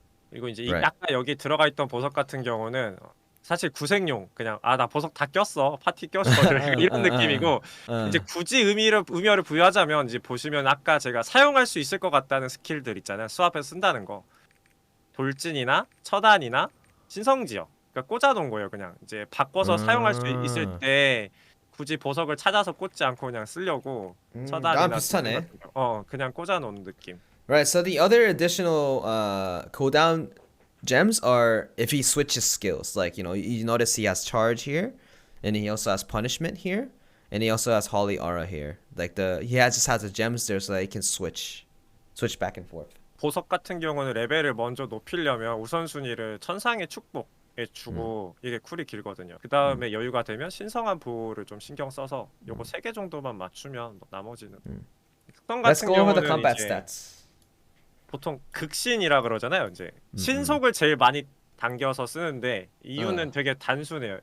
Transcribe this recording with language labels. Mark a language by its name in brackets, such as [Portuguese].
[Korean] 그리고 이제 아까 여기 들어가 있던 보석 같은 경우는 사실 구색용, 그냥 나 보석 다 꼈어, 파티 꼈어 이런 느낌이고, 이제 굳이 의미를 부여하자면 이제 보시면 아까 제가 사용할 수 있을 것 같다는 스킬들 있잖아요. 수합해서 쓴다는 거. 돌진이나 처단이나 신성지역. 그러니까 꽂아놓은 거예요. 그냥 이제 바꿔서 사용할 수 있을 때 굳이 보석을 찾아서 꽂지 않고 그냥 쓰려고 처단이나 비슷하네. 그냥 꽂아놓은 느낌. [English] Right, so the other additional cooldown gems are if he switches skills. Like, you notice he has charge here, and he also has punishment here, and he also has holy aura here. Like he just has the gems there so that he can switch back and forth. [Korean] 보석 같은 경우는 레벨을 먼저 높이려면 우선순위를 천상의 축복에 주고 이게 쿨이 길거든요. 그 다음에 여유가 되면 신성한 보호를 좀 신경 써서 요거 3개 정도만 맞추면 뭐 나머지는 특성 [English] Let's [Korean] 같은 [English] go over the [Korean] 경우는 [English] combat [Korean] 이제 [English] stats. [Korean] 보통 극신이라 그러잖아요. 이제 신속을 제일 많이 당겨서 쓰는데 이유는 되게 단순해요.